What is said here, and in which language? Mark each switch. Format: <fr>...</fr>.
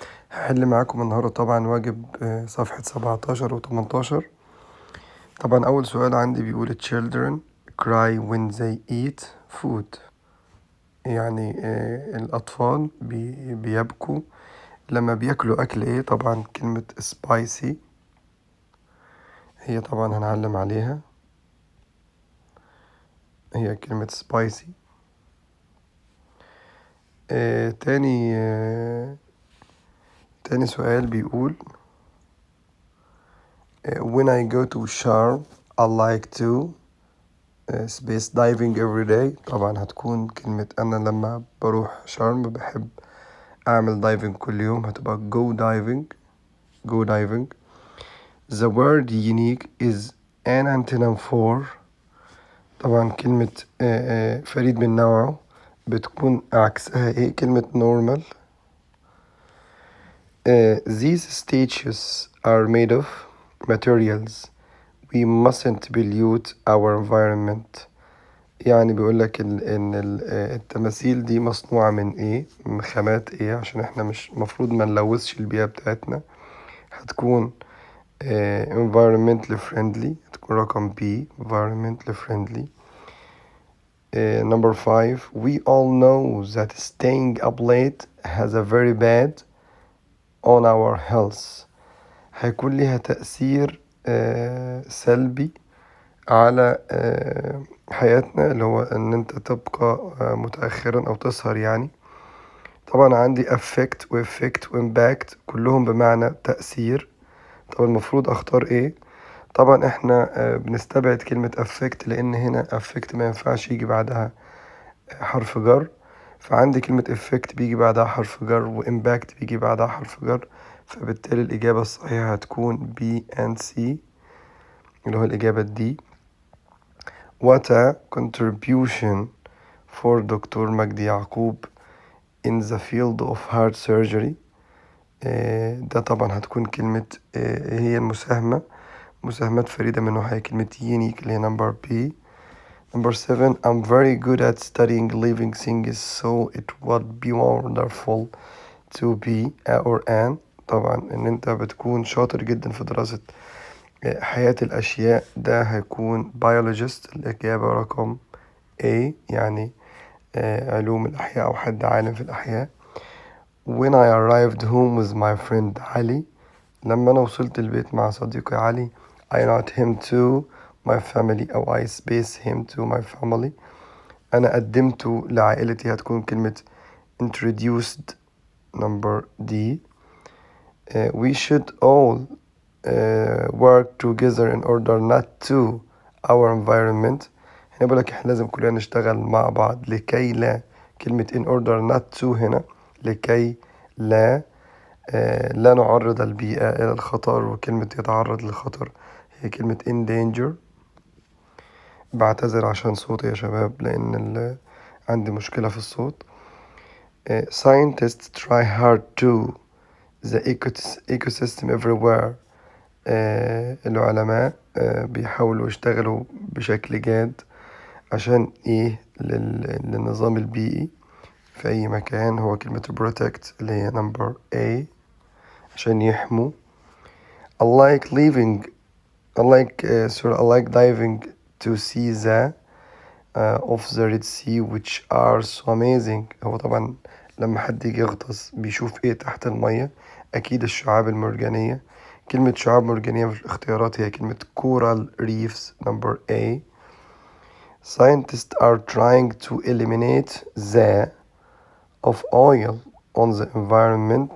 <ar>هحل معاكم النهاردة طبعا واجب صفحة 17 و 18. طبعا اول سؤال عندي بيقول</ar> <en>children cry when they eat food.</en> <ar>يعني الاطفال بيبكوا لما بياكلوا اكل ايه؟ طبعا كلمة spicy هي طبعا هنعلم عليها، هي كلمة spicy. آه تاني آه تاني سؤال بيقول</ar> <en>when I go to sharm I like to space diving every day.</en> <ar>طبعا هتكون كلمة أنا لما بروح شرم بحب أعمل دايفنج كل يوم، هتبقى</ar> <en>go diving. The word unique is an antonym for.</en> <ar>طبعا كلمة فريد من نوعه بتكون عكسها ايه؟ كلمة normal.</ar> <en>These statues are made of materials we mustn't pollute our environment.</en> <ar>يعني بيقولك إن التماثيل دي مصنوعة من إيه؟ من خامات إيه؟ عشان إحنا مش مفروض ما نلوثش البيئة بتاعتنا.</ar> <en>هتكون environmentally friendly،</en> <ar>هتكون رقم B</ar> <en>environmentally friendly. Number 5 we all know that staying up late has a very bad on our health.</en> <ar>هيكون ليها تأثير سلبي على حياتنا، اللي هو ان انت تبقى متأخرا او تسهر يعني. طبعا عندي affect و effect و impact كلهم بمعنى تأثير. طب المفروض اختار ايه؟ طبعا احنا بنستبعد كلمة affect لان هنا affect ما ينفعش يجي بعدها حرف جر، فعندي كلمة effect بيجي بعدها حرف جر و impact بيجي بعدها حرف جر، فبالتالي الإجابة الصحيحة هتكون B and C اللي هو الإجابة دي.</ar> <en>What a contribution for doctor Magdi Yacoub in the field of heart surgery.</en> <ar>ده طبعا هتكون كلمة هي مساهمات فريدة من نوعها، كلمة unique اللي هي</ar> <en>number B. Number 7 I'm very good at studying living things so it would be wonderful to be or an.</en> <ar>طبعا ان انت بتكون شاطر جدا في دراسة حياة الأشياء، ده هيكون biologist الإجابة رقم A يعني علوم الأحياء أو حد عالم في الأحياء.</ar> <en>When I arrived home with my friend</en> <ar>علي، لما أنا وصلت البيت مع صديقي علي</ar> <en>I not him to my family أو I space him to my family.</en> <ar>أنا قدمته لعائلتي، هتكون كلمة introduced</ar> <en>number D. We should all work together in order not to our environment.</en> <ar>هنا بقولك احنا لازم كلنا نشتغل مع بعض لكي لا، كلمة</ar> <en>in order not to</en> <ar>هنا لكي لا لا نعرض البيئة إلى الخطر، وكلمة يتعرض للخطر هي كلمة</ar> <en>in danger.</en> <ar>بعتذر عشان صوتي يا شباب لأن عندي مشكلة في الصوت.</ar> <en>Scientists try hard to the ecosystem everywhere.</en> <ar>العلماء بيحاولوا يشتغلوا بشكل جاد عشان ايه؟ للنظام البيئي في اي مكان، هو كلمة protect اللي هي</ar> <en>number A</en> <ar>عشان يحموا.</ar> <en>I like leaving I like diving to see the of the Red Sea which are so amazing.</en> <ar>هو طبعا لما حد يجي يغطس بيشوف ايه تحت المية؟ اكيد الشعاب المرجانية. كلمة شعاب مرجانية في الاختيارات هي كلمة</ar> <en>coral reefs number A. Scientists are trying to eliminate the of oil on the environment.</en>